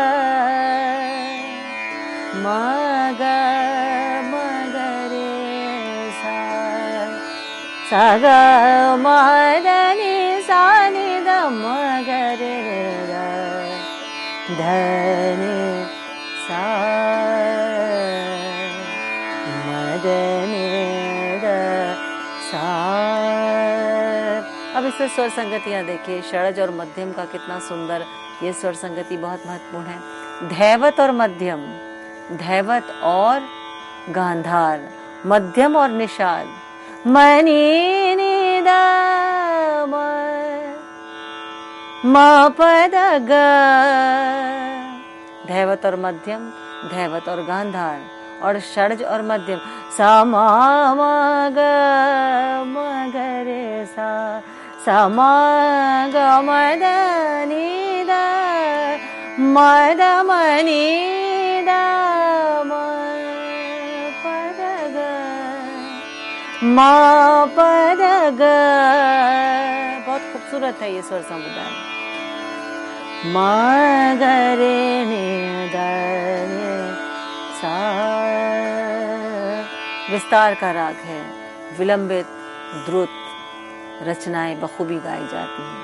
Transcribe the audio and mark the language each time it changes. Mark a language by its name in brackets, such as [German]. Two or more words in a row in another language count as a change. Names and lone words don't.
[Hindi] म ग म ग रे सा सा ग म द नि सा नि द म ग रे ग ध नि सा म द नि द सा। अब इससे स्वर संगतियाँ देखिए, षड्ज और मध्यम का कितना सुंदर ये स्वर संगति बहुत महत्वपूर्ण है। धैवत और मध्यम, धैवत और गांधार, मध्यम और निषाद, मनी नि द म प द ग, धैवत और मध्यम, धैवत और गांधार, और षड्ज और मध्यम, सा म ग म ग रे सा, सा म ग म द नि द म द म नि द म प द ग म प द ग। बहुत खूबसूरत है ये स्वर समुदाय। म ग रे नि द नि सा, विस्तार का राग है, विलंबित द्रुत रचनाएं बखूबी गाई जाती हैं।